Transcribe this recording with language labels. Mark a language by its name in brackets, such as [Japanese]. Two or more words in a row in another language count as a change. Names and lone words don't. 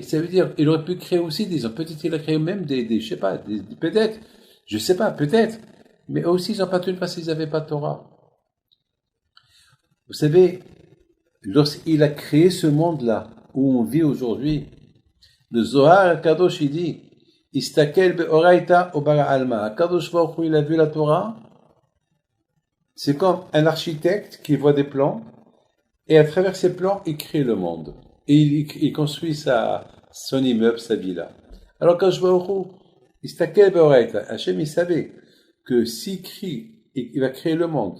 [French] Ça veut dire, il aurait pu créer aussi peut-être il a créé même je sais pas, peut-être, je sais pas, peut-être, mais aussi ils n'ont pas tenu parce qu'ils n'avaient pas de Torah. Vous savez, lorsqu'il a créé ce monde-là, où on vit aujourd'hui, le Zohar Kadosh, il dit, [Hebrew] אסתכל באורייתא וברא עלמא. קדוש ברוך הוא, [French] il a vu la Torah, c'est comme un architecte qui voit des plans, et à travers ces plans, il crée le monde. Et il construit son immeuble, sa villa. Alors quand je vois Hachem, il savait que s'il crie, il va créer le monde.